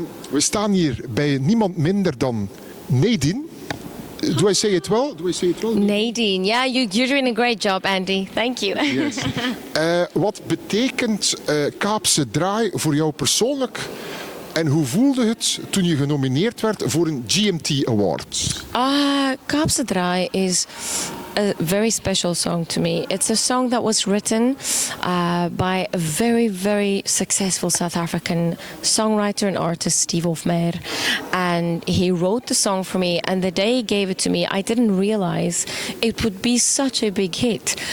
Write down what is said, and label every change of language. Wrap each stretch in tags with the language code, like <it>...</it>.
<nl>We staan hier bij niemand minder dan Nàdine.</nl> <en>Do I say it well? Nadine, yeah, you're doing a great job, Andy. Thank you. Yes.</en> <nl>Wat betekent Kaapse Draai voor jou persoonlijk? En hoe voelde het toen je genomineerd werd voor een GMT Award?</nl> <en>Kaapse Draai is a very special song to me. It's a song that was written by a very, very successful South African songwriter and artist, Steve Hofmeyr. And he wrote the song for me. And the day he gave it to me, I didn't realize it would be such a big hit.</en>